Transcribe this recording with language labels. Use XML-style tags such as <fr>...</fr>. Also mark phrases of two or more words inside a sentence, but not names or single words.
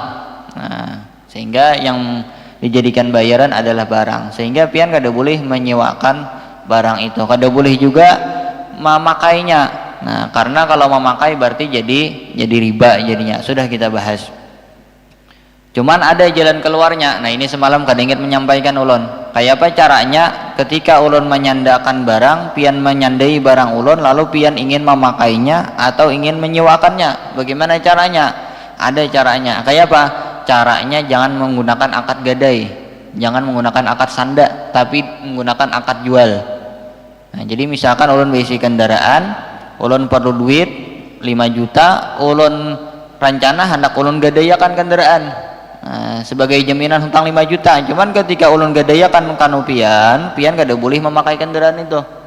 <bjn>Nah, sehingga yang dijadikan bayaran adalah barang, sehingga pian kada boleh menyewakan barang itu, kada boleh juga memakainya. Nah, karena kalau memakai berarti jadi riba jadinya, sudah kita bahas. Cuman ada jalan keluarnya. Nah, ini semalam kada ingat menyampaikan ulun. Kayak apa caranya ketika ulun menyandakan barang, pian menyandai barang ulun lalu pian ingin memakainya atau ingin menyewakannya. Bagaimana caranya? Ada caranya. Kayak apa? Caranya jangan menggunakan akad gadai, jangan menggunakan akad sanda, tapi menggunakan akad jual. Nah, jadi misalkan ulun berisi kendaraan, ulun perlu duit 5 juta, ulun rencana hendak ulun gadayakan kendaraan. Nah, sebagai jaminan hutang 5 juta. Cuman ketika ulun gadayakan kanu pian kada boleh memakai kendaraan itu.</bjn>